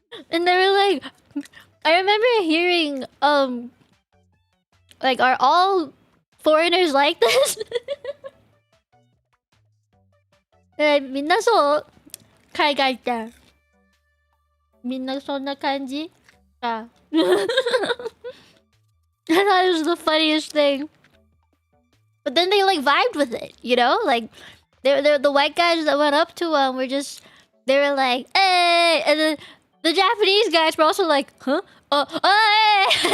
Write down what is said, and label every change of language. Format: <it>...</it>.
<en>And they were like, I remember hearing, like, are all foreigners like this?</en> <ja>みんなそう海外ってみんなそんな感じか</ja> <en>I thought it was the funniest thing. But then they like vibed with it, you know? Like they're the white guys that went up to them were just they were like, hey, and then the Japanese guys were also like, huh? Oh, hey!</en>